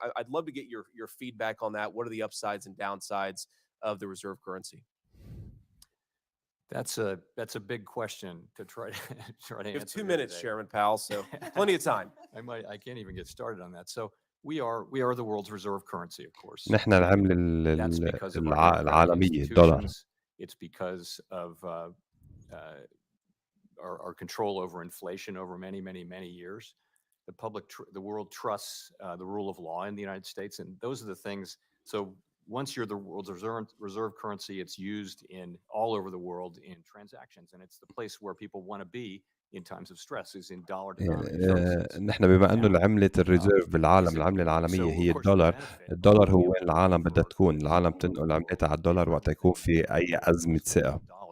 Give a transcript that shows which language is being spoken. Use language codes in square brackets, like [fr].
[en] I'd love to get your feedback on that. What are the upsides and downsides of the reserve currency? That's a big question to try to answer. You have 2 minutes, today. Chairman Powell, so plenty of time. I can't even get started on that. So we are the world's reserve currency, of course. [ar] نحن العملة العالمية الدولار. [en] It's because of our control over inflation over many years. The world trusts the rule of law in the United States, and those are the things. So once you're the world's reserve currency, it's used in all over the world in transactions, and it's the place where people want to be in times of stress is in dollar denominated. [ar] نحن بما انه العملة الريزيرف بالعالم، العملة العالمية هي الدولار هو وين العالم بدها تكون. العالم تنقل عملتها على الدولار وقت يكون في اي أزمة ثقة.